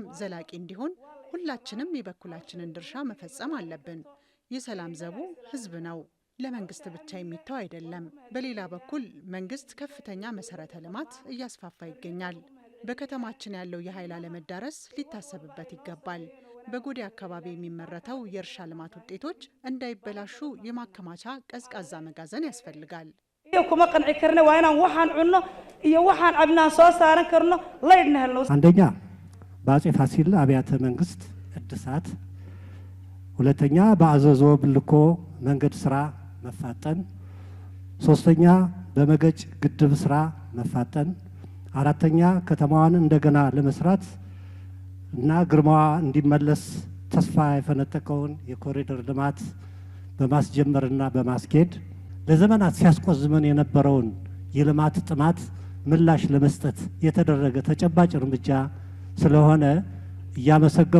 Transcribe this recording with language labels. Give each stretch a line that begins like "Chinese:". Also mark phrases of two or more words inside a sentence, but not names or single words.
Amharic: ዘላቂ እንዲሆን ሁላችንም የበኩላችንን ድርሻ መፈጸም አለብን። የሰላም ዘቡ ህዝብ ነው፣ ለመንግስት ብቻ የሚተው አይደለም። በሌላ በኩል መንግስት ከፍተኛ መሰረተ ልማት እያስፋፋ ይገኛል። በከተማችን ያለው የኃይል አለመዳረስ ሊታሰብበት ይገባል። በጎዴ አካባቢ የሚመረተው የእርሻ ልማት ውጤቶች እንዳይበላሹ የማከማቻ ቀዝቃዛ መጋዘን ያስፈልጋል።
Somali: kuma qanci karna waa inaan waxaan cunno iyo waxaan cabnaa soo saaran karno laydna helno
Amharic: አንደኛ በአጼ ፋሲል አብያተ መንግስት እድሳት፣ ሁለተኛ በአዘዞ ብልኮ መንገድ ስራ መፋጠን፣ ሶስተኛ በመገጭ ግድብ ስራ መፋጠን፣ አራተኛ ከተማዋን እንደገና ለመስራት እና ግርማዋ እንዲመለስ ተስፋ የፈነጠቀውን የኮሪደር ልማት በማስጀመርና በማስኬድ ለዘመናት ሲያስቆዝመን የነበረውን የልማት ጥማት ምላሽ ለመስጠት የተደረገ ተጨባጭ እርምጃ ስለሆነ እያመሰገንኩ